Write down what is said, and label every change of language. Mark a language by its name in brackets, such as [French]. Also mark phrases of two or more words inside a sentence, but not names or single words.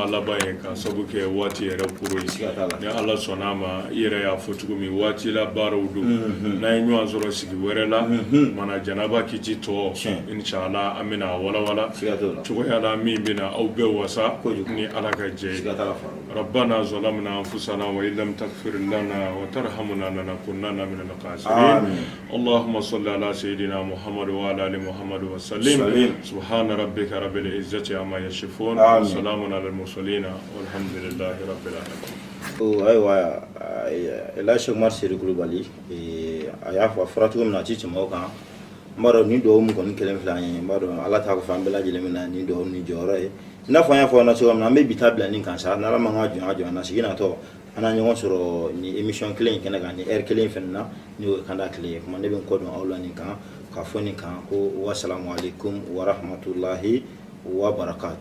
[Bambara] laban ye ka sabu kɛ waati yɛrɛ koro ye ni ala sɔnna ma i yɛrɛ y'a fɔ cogo min waati la baaraw don n'an ye ɲɔgɔn sɔrɔ sigi wɛrɛ la mana janaba kiti tɔ inshallah an bɛna walawala cogoya la min bɛna aw bɛɛ wasa ni ala ka jɛ [Arabic] ربنا ظلمنا أنفسنا وإن لم تغفر لنا وترحمنا لنكونن من الخاسرين اللهم صل على سيدنا محمد وعلى آل محمد وسلم سبحان ربك رب العزة عما يصفون وسلام على المرسلين والحمد لله رب العالمين [Bambara] aiwa la Cheikh Umar Seydi Kulubali a y'a fɔ a fɔra cogo min na a ti tɛmɛ o kan n b'a dɔn nin dugawu min kɔni kelen filɛ an ye n b'a dɔn ala t'a ko fɔ an bɛɛ lajɛlen min na nin dugawu ni jɔyɔrɔ ye i n'a fɔ an y'a fɔ an na cogo min na an bɛ bi taa bila nin kan sa n'ala man ka jɔn na sigi natɔ an na ɲɔgɔn sɔrɔ ni émission kelen in kɛnɛ kan ni heure kelen fɛnɛ na ni o ye kanda tile ye kuma ne bɛ n kɔ dɔn aw la nin kan ka fɔ nin kan ko [Arabic] والسلام عليكم ورحمة الله وبركاته.